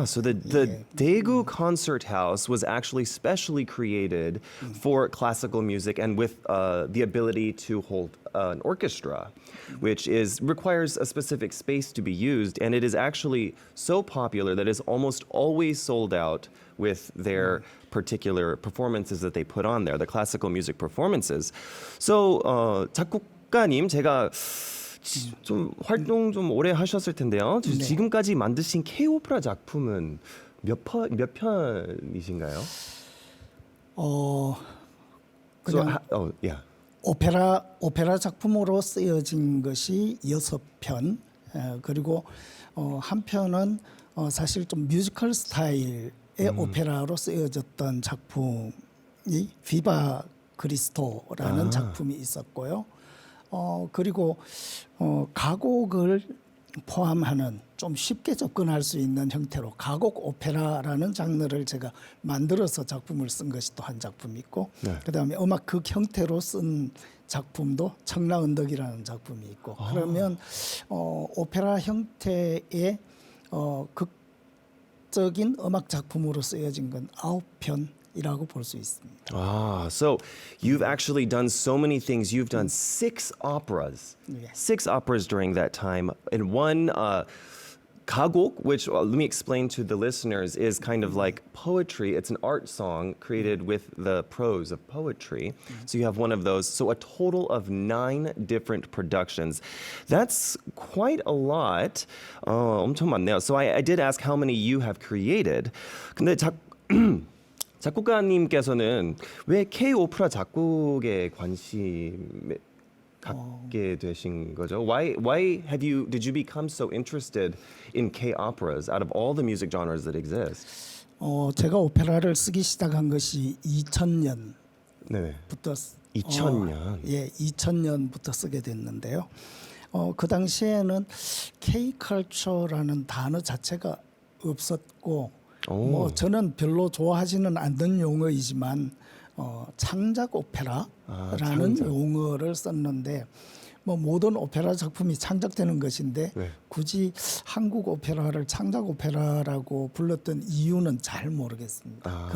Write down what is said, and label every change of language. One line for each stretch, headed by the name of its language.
English: So the Daegu Concert House was actually specially created for classical music and with the ability to hold an orchestra, which requires a specific space to be used, and it is actually so popular that it's almost always sold out with their particular performances that they put on there, the classical music performances.
Korean: So 작곡가님, 제가 좀 활동 좀 오래 하셨을 텐데요. 지금까지 만드신 K-오페라 작품은 몇 편이신가요? 그냥
English: yeah.
Korean: 오페라 작품으로 쓰여진 것이 6편, 그리고 한 편은 사실 좀 뮤지컬 스타일의 오페라로 쓰여졌던 작품이 비바 그리스토라는 작품이 있었고요. 그리고 가곡을 포함하는 좀 쉽게 접근할 수 있는 형태로 가곡 오페라라는 장르를 제가 만들어서 작품을 쓴 것이 또 한 작품이 있고, 그다음에 음악 극 형태로 쓴 작품도 청라언덕이라는 작품이 있고, 그러면 오페라 형태의 극적인 음악 작품으로 쓰여진 건 9편이라고 볼 수 있습니다.
English: So you've actually done so many things. You've done 6 operas, Yeah. 6 operas during that time, and one kagok, which let me explain to the listeners, is kind of like poetry. It's an art song created with the prose of poetry. So you have one of those. So a total of 9 different productions. That's quite a lot.
Korean: 엄청 많네요.
English: So I did ask how many you have created.
Korean: 근데 작곡가님께서는 왜 K-오페라 작곡에 관심 갖게 되신 거죠?
English: Why did you become so interested in K-operas out of all the music genres that exist?
Korean: 제가 오페라를 쓰기 시작한 것이 2000년부터 네. 2000년. 예, 2000년부터 쓰게 됐는데요. 그 당시에는 K-컬처라는 단어 자체가 없었고, 뭐 저는 별로 좋아하지는 않는 용어이지만 창작 오페라라는 용어를 썼는데, 뭐 모든 오페라 작품이 창작되는 것인데 굳이 한국 오페라를 창작 오페라라고 불렀던 이유는 잘 모르겠습니다.